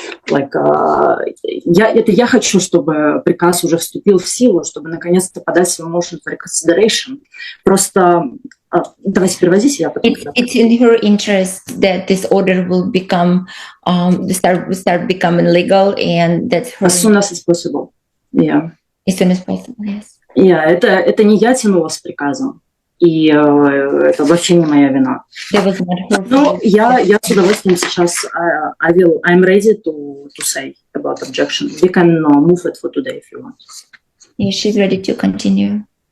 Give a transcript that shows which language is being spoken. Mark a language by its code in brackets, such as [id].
[ru] Like я хочу, чтобы приказ уже вступил в силу, чтобы наконец-то подать свой [en] motion for reconsideration. [ru] Просто давайте переводите, я потом. [en] It's in her interest that this order will become start becoming legal, and that's her. As soon as it's possible. Yeah. As soon as possible, yes. [ru] Yeah, это не я тянула с приказом. И это вообще не моя вина. Но я с удовольствием сейчас [en] I'm ready to say about objection. We can move it for today if you want. Yeah, she's ready to continue.